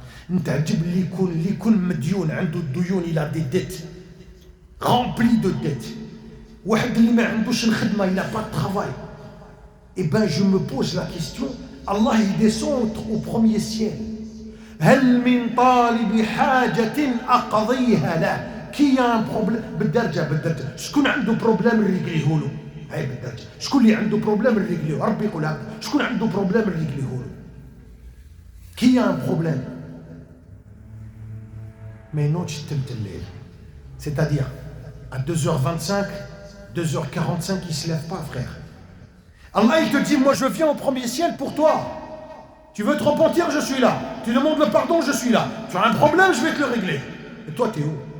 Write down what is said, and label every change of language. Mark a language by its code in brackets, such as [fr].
[ar] نتعجب اللي يكون مديون, عنده الديون, [fr] il a des dettes, rempli de dettes. [ar] واحد اللي ما عندوش الخدمة, [fr] il n'a pas de travail. Eh ben je me pose la question, Allah il descend au 1er ciel. [ar] هل من طالب حاجة أقضيها له, [fr] Qui a un problème? [ar] بالدرجة. شكون عنده بروبليم نريقليه له. هاي بالدرجة. شكون اللي عنده بروبليم نريقليه؟ ربي يقول هكا. شكون عنده بروبليم نريقليه له. [fr] Qui a un problème? Mais non, c'est-à-dire à 2h25, 2h45, il ne se lève pas, frère. Allah, il te dit, moi je viens au premier ciel pour toi. Tu veux te repentir, je suis là. Tu demandes le pardon, je suis là. Tu as un problème, je vais te le régler. Et toi, t'es où?